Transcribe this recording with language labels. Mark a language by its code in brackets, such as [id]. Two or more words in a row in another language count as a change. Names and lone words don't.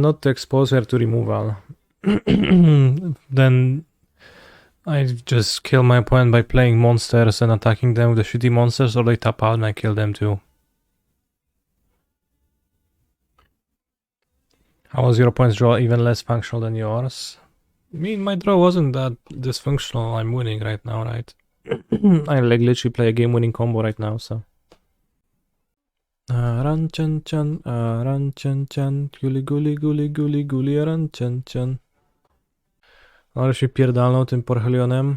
[en] Not to expose her to removal. Then I just kill my opponent by playing monsters and attacking them with the shitty monsters, or they tap out and I kill them too. How was your points draw even less functional than yours? I mean, my draw wasn't that dysfunctional. I'm winning right now, right? I like literally play a game-winning combo right now, so. Ran chan chan, ran chan chan, guli guli guli guli guli, ran chan chan. [pl] Ale się pierdalną tym porchelionem.